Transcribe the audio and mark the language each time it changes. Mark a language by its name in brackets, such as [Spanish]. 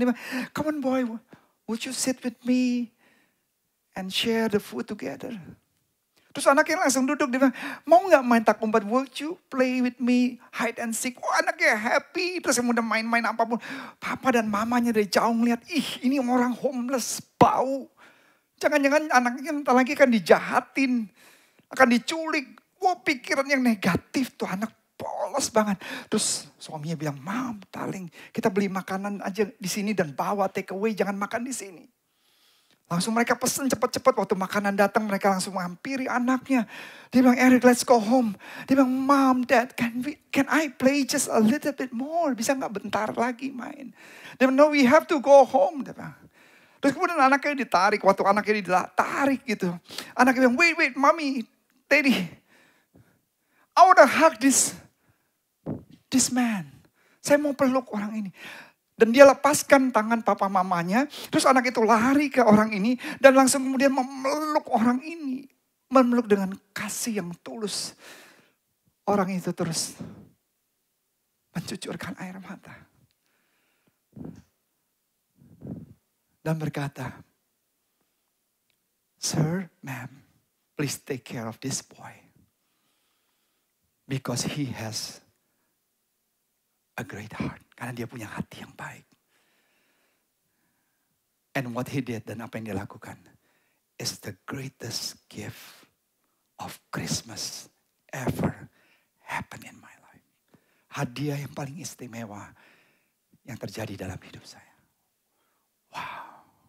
[Indonesian] Dia bilang, [English] "Come on boy, would you sit with me and share the food together?" [Indonesian] Terus anaknya langsung duduk, dia bilang, "Mau gak main tak umpet? [English] Would you play with me hide and seek?" [Indonesian] Oh anaknya happy, terus yang udah main-main apapun. Papa dan mamanya dari jauh ngeliat, ih ini orang homeless, bau. Jangan-jangan anaknya entar lagi kan dijahatin, akan diculik. Wah pikiran yang negatif tuh anak polos banget. Terus suaminya bilang, "Mom, darling, kita beli makanan aja di sini dan bawa take away, jangan makan di sini." Langsung mereka pesen cepet-cepet. Waktu makanan datang mereka langsung menghampiri anaknya. Dia bilang, [English] "Eric, let's go home." Dia bilang, "Mom, Dad, can I play just a little bit more? [Indonesian] Bisa gak bentar lagi main?" Dia bilang, [English] "No, we have to go home." [Indonesian] Dia bilang. Terus kemudian anaknya ditarik. Waktu anaknya ditarik gitu. Anaknya bilang, [English] wait, mommy, daddy. I wanna hug this man. [Indonesian] Saya mau peluk orang ini. Dan dia lepaskan tangan papa mamanya. Terus anak itu lari ke orang ini. Dan langsung kemudian memeluk orang ini. Memeluk dengan kasih yang tulus. Orang itu terus mencucurkan air mata. Dan berkata, [English] "Sir, ma'am, please take care of this boy." Because he has a great heart. [Indonesian] Karena dia punya hati yang baik. [English] And what he did [Indonesian] dan apa yang dia lakukan [English] is the greatest gift of Christmas ever happened in my life. [Indonesian] Hadiah yang paling istimewa yang terjadi dalam hidup saya. Wow.